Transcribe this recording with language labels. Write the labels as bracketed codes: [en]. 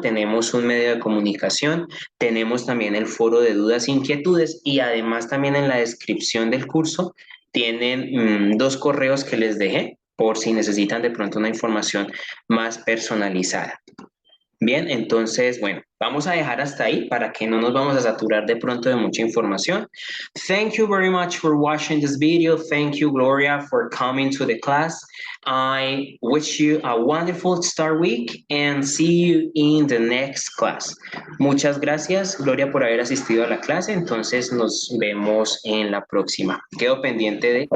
[es] Tenemos un medio de comunicación, tenemos también el foro de dudas e inquietudes y además también en la descripción del curso tienen dos correos que les dejé por si necesitan de pronto una información más personalizada. Bien, entonces, bueno, vamos a dejar hasta ahí para que no nos vamos a saturar de pronto de mucha información. [en] Thank you very much for watching this video. Thank you, Gloria, for coming to the class. I wish you a wonderful start week and see you in the next class. [es] Muchas gracias, Gloria, por haber asistido a la clase. Entonces, nos vemos en la próxima. Quedo pendiente de